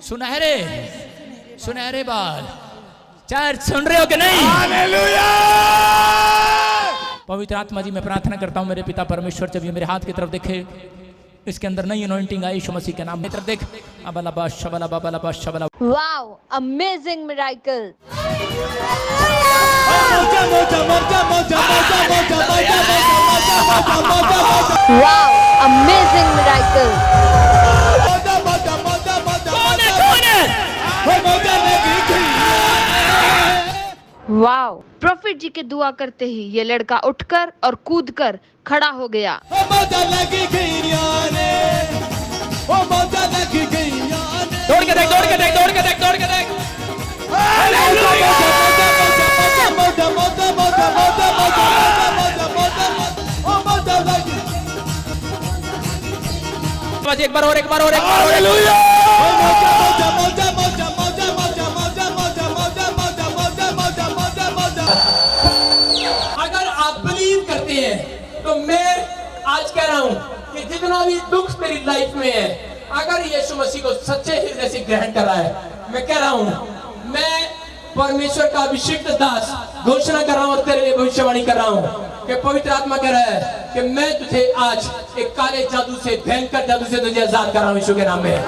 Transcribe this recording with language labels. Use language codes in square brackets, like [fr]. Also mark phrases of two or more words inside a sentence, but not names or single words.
[hi] सुनहरे, सुनहरे बाल। चर्च सुन रहे हो कि नहीं? हालेलुया। पवित्र आत्मा जी, मैं प्रार्थना करता हूँ मेरे पिता परमेश्वर, जब ये मेरे हाथ की तरफ देखे, इसके अंदर नई अनॉइंटिंग आई यीशु मसीह के नाम में। देख अबला शबला बबला शबला। [en] Wow, amazing miracle. [hi] मोजा मोजा मोजा मोजा मोजा मोजा मोजा मोजा मोजा मोजा [en] Wow, amazing miracle. [hi] मोजा मोजा मोजा मोजा मोजा लगी गई। वाओ, प्रॉफिट जी के दुआ करते ही ये लड़का उठकर और कूदकर खड़ा हो गया। मोजा लगी गई याने, ओ मोजा लगी गई याने। दौड़ के देख, दौड़ के देख, दौड़ के देख, दौड़ के देख। हालेलुया। मोजा मोजा मोजा मोजा मोजा मोजा मोजा ओ मोजा लगी। बस एक बार और, एक बार और, एक बार और। हालेलुया। मोजा मोजा मोजा मोजा मोजा मोजा मोजा मोजा मोजा मोजा मोजा मोजा मोजा मोजा। अगर आप बिलीव करते हैं तो मैं आज कह रहा हूं कि जितना भी दुख मेरी लाइफ में है, अगर यीशु मसीह को सच्चे हृदय से ग्रहण कर रहा है, मैं कह रहा हूं, मैं परमेश्वर का अभिषिक्त दास घोषणा कर रहा हूं और तेरे लिए भविष्यवाणी कर रहा हूं कि पवित्र आत्मा कह रहा है कि मैं तुझे आज एक काले जादू से, भयंकर जादू से तुझे आजाद कर रहा हूं यीशु के नाम में।